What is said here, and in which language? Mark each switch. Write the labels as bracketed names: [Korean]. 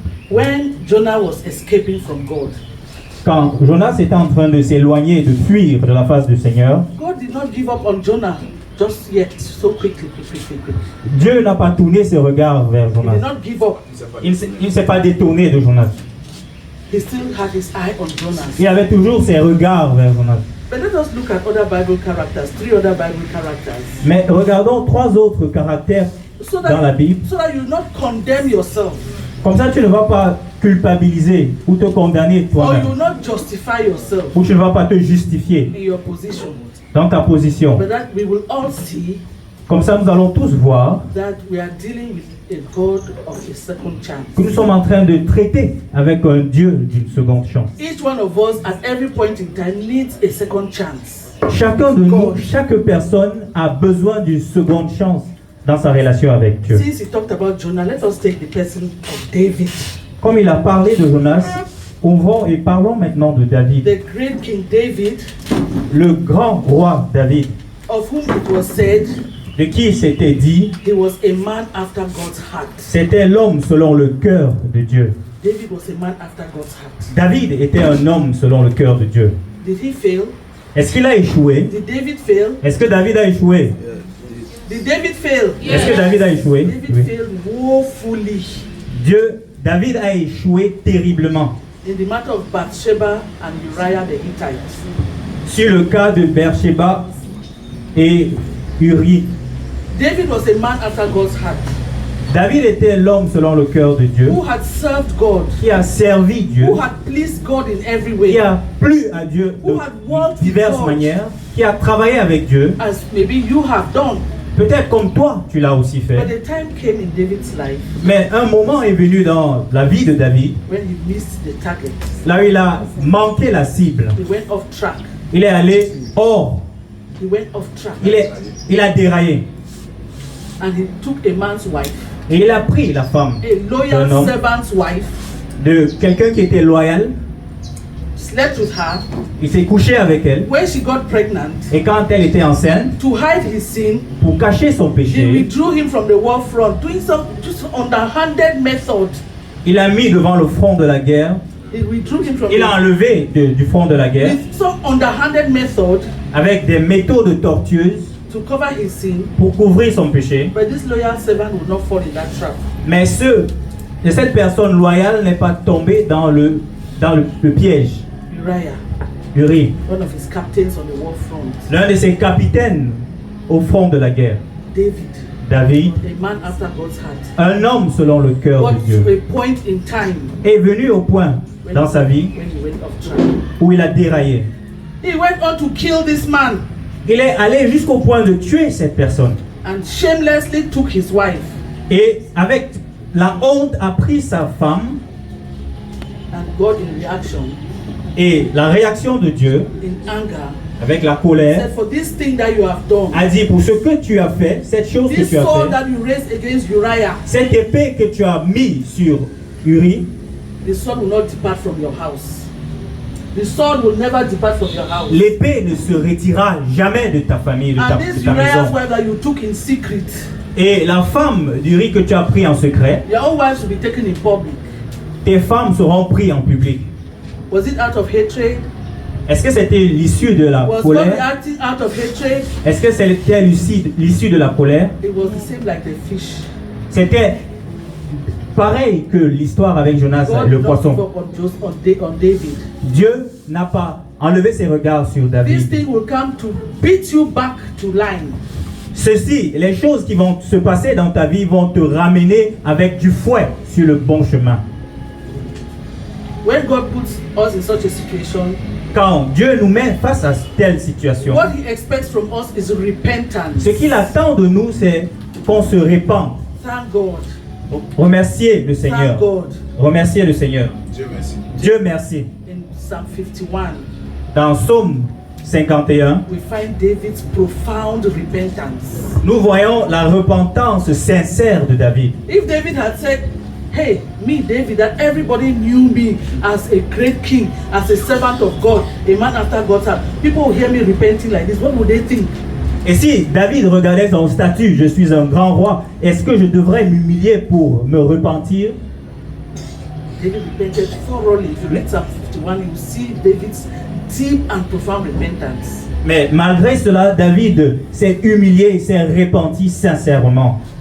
[English] When Jonah was escaping from God, [French] quand Jonas était en train de s'éloigner, de fuir de la face du Seigneur, [English] God did not give up on Jonah just yet, so quickly. [French] Dieu n'a pas tourné ses regards vers Jonas. [English] He did not give up. [French] Il ne s'est pas détourné de Jonas. [English] He still had his eye on Jonas. [French] Il avait toujours ses regards vers Jonas. [English] But let us look at other Bible characters, 3 other Bible characters. [French] Mais regardons 3 autres caractères dans la Bible. [English] So that you not condemn yourself. [French] Comme ça, tu ne vas pas culpabiliser ou te condamner toi-même. [English] Or you not justify yourself. [French] Ou tu ne vas pas te justifier [English] in your position. [French] Dans ta position. [English] But that we will all see. [French] Comme ça, nous allons tous voir [English] that we are dealing with a God of a second chance. [French] Que nous sommes en train de traiter avec un Dieu d'une seconde chance. [English] Each one of us, at every point in time, needs a second chance. [French] Chacun de nous, chaque personne a besoin d'une seconde chance dans sa relation avec Dieu. [English] Since he talked about Jonah, let us take the person of David. [French] Comme il a parlé de Jonas, ouvrons et parlons maintenant de David. [English] The great King David, [French] le grand roi David, [English] of whom it was said, [French] de qui il s'était dit, [English] he was a man after God's heart. [French] C'était l'homme selon le cœur de Dieu. [English] David was a man after God's heart. [French] David était un homme selon le cœur de Dieu. [English] Did he fail? [French] Est-ce qu'il a échoué? [English] Did David fail? [French] Est-ce que David a échoué? [English] Did David fail? [French] Est-ce que David a échoué? [English] David failed woefully. [French] David a échoué terriblement. [English] In the matter of Bathsheba and Uriah the Hittite. [French] Sur le cas de Bathsheba et Uri. [English] David was a man after God's heart. [French] David était l'homme selon le cœur de Dieu. [English] Who had served God. [French] Qui a servi Dieu. [English] Who had pleased God in every way. [French] Qui a plu à Dieu de diverses manières. Qui a travaillé avec Dieu. [English] As maybe you have done. [French] Peut-être comme toi, tu l'as aussi fait. [English] But the time came in David's life. [French] Mais un moment est venu dans la vie de David. [English] When he missed the target. [French] Là où il a manqué la cible. [English] He went off track. [French] Il est allé hors. [English] He went off track. [French] Il a déraillé. [English] And he took a man's wife. [French] Et il a pris la femme. [English] A loyal servant's wife. [French] De quelqu'un qui était loyal. [English] Slept with her. [French] Il s'est couché avec elle. [English] When she got pregnant. [French] Et quand elle était enceinte. [English] To hide his sin. [French] Pour cacher son péché. [English] He withdrew him from the war front, doing some just underhanded method. [French] Il a mis devant le front de la guerre [English] He withdrew him from [French] Il l'a enlevé du front de la guerre [English] with some underhanded method [French] avec des méthodes tortueuses [English] to cover his sin. [French] pour couvrir son péché. [English] But this loyal servant would not fall in that trap. [French] Mais cette personne loyale n'est pas tombée dans le piège. [English] Uriah, [French] Uri, [English] one of his captains on the war front. [French] l'un de ses capitaines au front de la guerre. [English] David, a man after God's heart. [French] un homme selon le cœur de [English] Got [French] Dieu, [English] to a point in time [French] est venu au point dans sa vie [English] when he went off track. [French] où il a déraillé. [English] He went on to kill this man [French] Il est allé jusqu'au point de tuer cette personne. [English] and shamelessly took his wife. [French] Et avec la honte a pris sa femme. [English] And God in reaction, [French] Et la réaction de Dieu, [English] in anger, [French] avec la colère, [English] said, for this thing that you have done, [French] a dit, pour ce que tu as fait, cette chose que [English] this [French] tu as [English] sword [French] fait, [English] that you raised against Uriah, [French] cette épée que tu as mis sur Uri, [English] the sword will not depart from your house. The sword will never depart from your house. [French] l'épée ne se retirera jamais de ta famille, de ta [English] And this [French] maison. [English] Uriah's wife that you took in secret, [French] Et la femme d'Uri que tu as pris en secret, [English] your own wives will be taken in public. [French] tes femmes seront prises en public. [English] Was it out of hatred? [French] Est-ce que c'était l'issue de la [English] Was God [French] colère? [English] acting out of hatred? [French] Est-ce que c'était l'issue de la colère? [English] It was the same like the fish. [French] C'était pareil que l'histoire avec Jonas et [English] God [French] le [English] did not give [French] poisson. [English] up on David. [French] Dieu n'a pas enlevé ses regards sur [English] This [French] David. [English] thing will come to beat you back to line. [French] Ceci, les choses qui vont se passer dans ta vie vont te ramener avec du fouet sur le bon chemin. [English] When God puts us in such a situation, [French] Quand Dieu nous met face à telle situation, [English] what He expects from us is repentance. [French] ce qu'il attend de nous, c'est qu'on se répande. [English] Thank God. [French] Remercier le Seigneur. [English] Thank God. [French] Remercier le Seigneur. Dieu merci. Dieu merci. [English] In Psalm 51, [French] Dans Psaume 51, [English] we find David's profound repentance. [French] nous voyons la repentance sincère de David. [English] If David had said, hey, me, David, that everybody knew me as a great king, as a servant of God, a man after God's heart, people will hear me repenting like this, what would they think? [French] Et si David regardait son statut, je suis un grand roi, est-ce que je devrais m'humilier pour me repentir? [English] David repented thoroughly. If you read Psalm 51, you see David's deep and profound repentance. [French] Mais malgré cela, David s'est humilié, s'est repenti sincèrement.